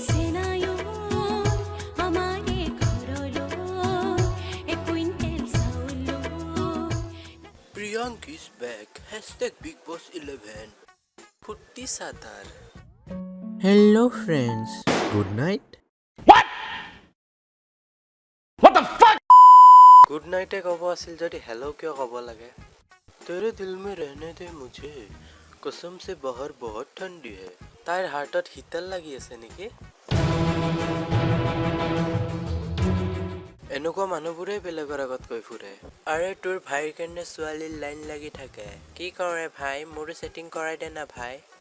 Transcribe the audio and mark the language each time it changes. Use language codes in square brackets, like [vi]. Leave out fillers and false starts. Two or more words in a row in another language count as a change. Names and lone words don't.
[en] Priyank is back, #BigBoss11 [hi] फूटी चादर। [en] hello friends, good night. good night [as] ক'ব আছিল যদি হেল্ল' কিয় ক'ব লাগে? [hi] तेरे दिल में रहने दे मुझे, कसम से बाहर बहुत ठंडी है। [as] তাইৰ হাৰ্টত শীতল লাগি আছে নেকি? এনেকুৱা মানুহবোৰেই বেলেগৰ আগত কৈ ফুৰে, আৰে তোৰ ভাইৰ কাৰণে ছোৱালীৰ লাইন লাগি থাকে। কি কৰে ভাই, মোৰো ছেটিং কৰাই দে না ভাই।